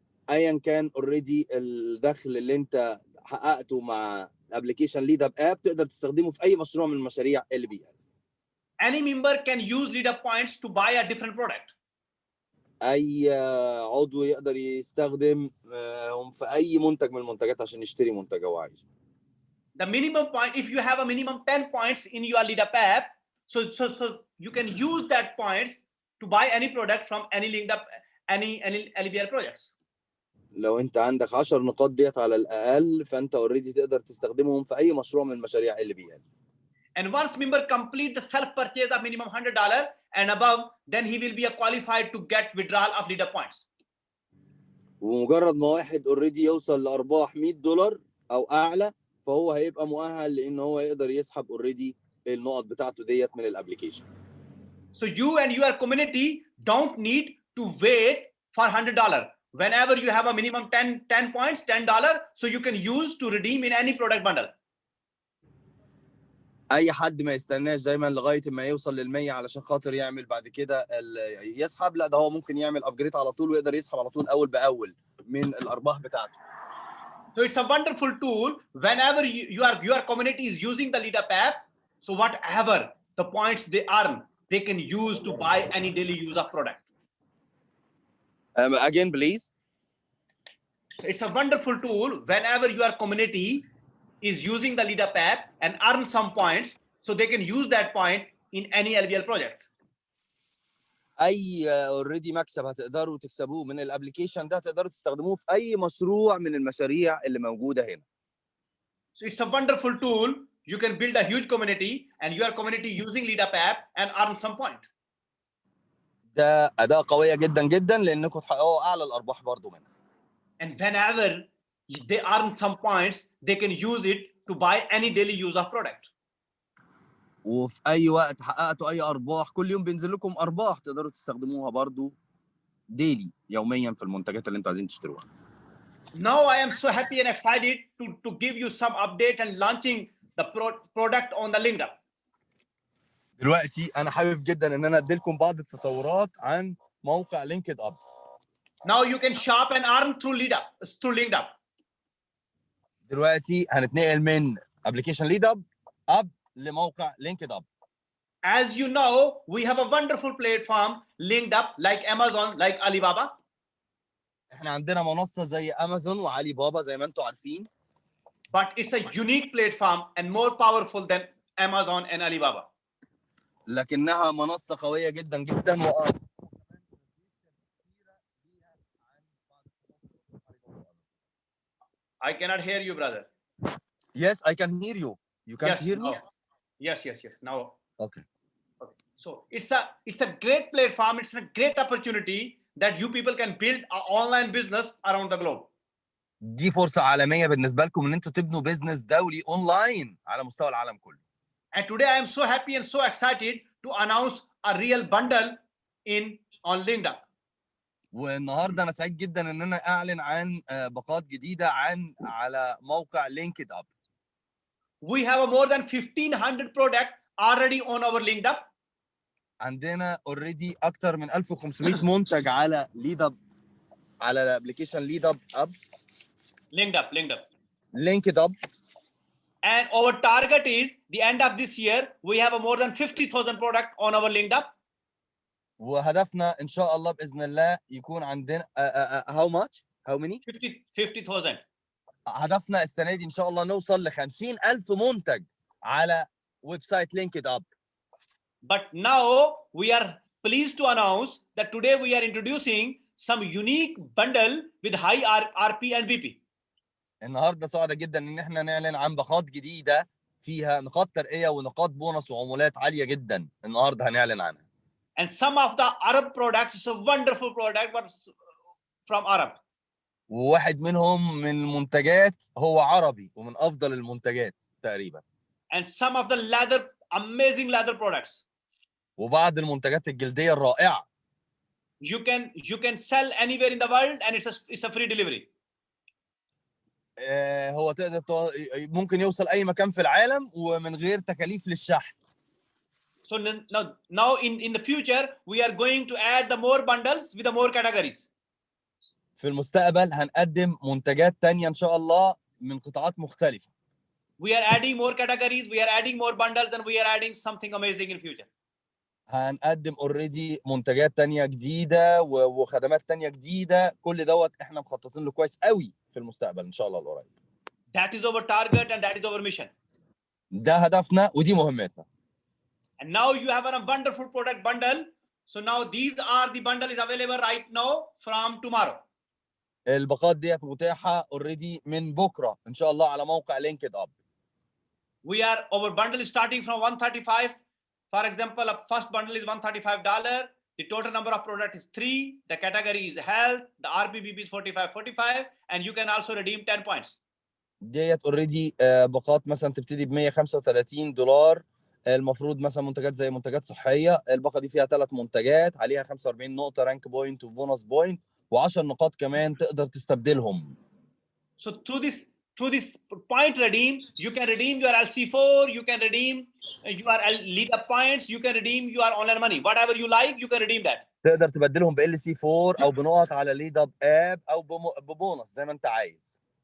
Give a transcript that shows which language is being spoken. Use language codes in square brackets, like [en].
[ar] ايا كان اوريدي الدخل اللي انت حققته مع ابلكيشن ليد اب اب تقدر تستخدمه في اي مشروع من مشاريع LBL. [en] Any member can use LeadUp points to buy a different product. [ar] اي عضو يقدر يستخدم في اي منتج من المنتجات عشان يشتري منتج هو عايزه. [en] The minimum point, if you have a minimum 10 points in your LeadUp app, so you can use that points to buy any product from any LeadUp, any LBL projects. [ar] لو انت عندك 10 نقاط ديت على الاقل فانت اوريدي تقدر تستخدمهم في اي مشروع من مشاريع LBL. [en] And once member complete the self purchase of minimum $100 and above, then he will be qualified to get withdrawal of LeadUp points. [ar] ومجرد ما واحد اوريدي يوصل لارباح $100 او اعلى فهو هيبقى مؤهل لان هو يقدر يسحب اوريدي النقط بتاعته ديت من الابلكيشن. [en] So you and your community don't need to wait for $100. Whenever you have a minimum 10 points, $10, so you can use to redeem in any product bundle. [ar] اي حد ما يستناش دايما لغايه ما يوصل لل100 علشان خاطر يعمل بعد كده يسحب، لا ده هو ممكن يعمل ابجريد على طول ويقدر يسحب على طول اول باول من الارباح بتاعته. [en] So it's a wonderful tool. Whenever your community is using the LeadUp app, so whatever the points they earn, they can use to buy any daily use of product. Again please. So it's a wonderful tool. Whenever your community is using the LeadUp app and earn some points, so they can use that point in any LBL project. [ar] اي اوريدي مكسب هتقدروا تكسبوه من الابلكيشن ده تقدروا تستخدموه في اي مشروع من المشاريع اللي موجوده هنا. [en] So it's a wonderful tool. You can build a huge community and your community using LeadUp app and earn some point. [ar] ده اداه قويه جدا جدا لانكم تحققوا اعلى الارباح برضو منها. [en] And whenever they earn some points, they can use it to buy any daily use of product. [ar] وفي اي وقت حققتوا اي ارباح كل يوم بينزل لكم ارباح تقدروا تستخدموها برضو ديلي يوميا في المنتجات اللي انتوا عايزين تشتروها. [en] Now I am so happy and excited to give you some update and launching the product on the LinkedIn. [ar] دلوقتي انا حابب جدا ان انا ادي لكم بعض التطورات عن موقع لينكد اب. [en] Now you can shop and earn through LinkedIn. [ar] دلوقتي هنتنقل من ابلكيشن ليد اب اب لموقع لينكد اب. [en] As you know, we have a wonderful platform linked up like Amazon, like Alibaba. [ar] احنا عندنا منصه زي امازون وعلي بابا زي ما انتم عارفين. [en] But it's a unique platform and more powerful than Amazon and Alibaba. [ar] لكنها منصه قويه جدا جدا [en] I cannot hear you, brother. Yes, I can hear you. You can't Yes, hear me? now. Yes. Now. Okay. So it's a great platform. It's a great opportunity that you people can build an online business around the globe. [ar] دي فرصة عالمية بالنسبة لكم ان انتوا تبنوا بيزنس دولي اونلاين على مستوى العالم كله. [en] And today I am so happy and so excited to announce a real bundle on LinkedIn. [ar] والنهارده انا سعيد جدا ان انا اعلن عن باقات جديدة على موقع لينكد اب. [en] We have more than 1,500 products already on our LinkedIn. [ar] عندنا اوريدي اكتر من 1500 منتج على ليد اب، على الابلكيشن ليد اب. لينكد اب. [en] And our target is the end of this year we have more than 50,000 products on our LinkedIn. [ar] وهدفنا ان شاء الله باذن الله يكون عندنا [en] how much؟ how many؟ 50,000. [ar] هدفنا السنه دي ان شاء الله نوصل ل 50,000 منتج على ويب سايت لينكد اب. [en] But now we are pleased to announce that today we are introducing some unique bundle with high RP and BP. [ar] النهارده سعداء جدا ان احنا نعلن عن باقات جديده فيها نقاط ترقيه ونقاط بونص وعمولات عاليه جدا النهارده هنعلن عنها. [en] And some of the Arab products is a wonderful product but from Arab. [ar] وواحد منهم من المنتجات هو عربي ومن افضل المنتجات تقريبا. [en] And some of the amazing leather products. [ar] وبعض المنتجات الجلديه الرائعه. [en] You can sell anywhere in the world and it's a free delivery. [ar] هو ممكن يوصل اي مكان في العالم ومن غير تكاليف للشحن. [en] So now in the future we are going to add the more bundles with the more categories. [ar] في المستقبل هنقدم منتجات تانية ان شاء الله من قطاعات مختلفة. [en] We are adding more categories, we are adding more bundles, and we are adding something amazing in future. [ar] هنقدم اوريدي منتجات تانية جديدة وخدمات تانية جديدة، كل دوت احنا مخططين له كويس قوي في المستقبل ان شاء الله القريب. [en] That is our target and that is our mission. [ar] ده هدفنا ودي مهمتنا. [en] And now you have a wonderful product bundle. So now these are the bundle is available right now from tomorrow. [ar] الباقات ديت متاحة اوريدي من بكرة ان شاء الله على موقع لينكد اب. [en] Our bundle is starting from 135. For example, a first bundle is $135. The total number of product is 3. The category is health. The RPBP is 45, and you can also redeem 10 points. [ar] ديت اوريدي باقات مثلا تبتدي ب $135. المفروض مثلا منتجات زي منتجات صحيه، الباقه دي فيها 3 منتجات عليها 45 نقطه رانك بوينت وبونص بوينت و10 نقاط كمان تقدر تستبدلهم. [en] So through this point redeem, you can redeem your LC4, you can redeem your lead up points, you can redeem your online money. Whatever you like, you can redeem that. [ar] تقدر تبدلهم ب LC4 او بنقط على ليد اب او ببونص زي ما انت عايز.